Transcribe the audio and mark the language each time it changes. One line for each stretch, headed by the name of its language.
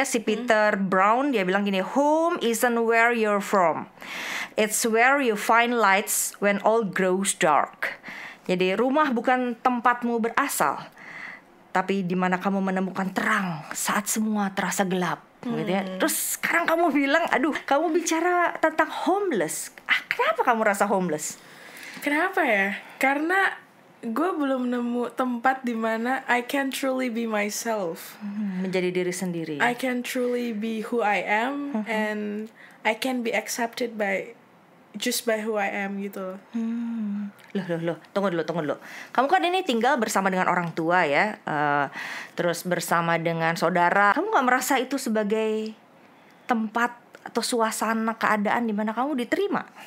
English: Si Peter Brown
Indonesian: dia bilang gini,
English: home isn't where you're from. It's where you find lights when all grows dark.
Indonesian: Jadi rumah bukan tempatmu berasal, tapi di mana kamu menemukan terang saat semua terasa gelap, gitu ya. Terus sekarang kamu bilang, aduh, kamu bicara tentang homeless. Kenapa kamu rasa homeless? Kenapa ya? Karena gue belum nemu tempat di mana
English: I can truly be myself.
Indonesian: Menjadi diri sendiri.
English: I can truly be who I am, and I can be accepted by who I am
Indonesian: gitu. Loh, tunggu dulu. Kamu kan ini tinggal bersama dengan orang tua ya, terus bersama dengan saudara. Kamu gak merasa itu sebagai tempat atau suasana keadaan di mana kamu diterima?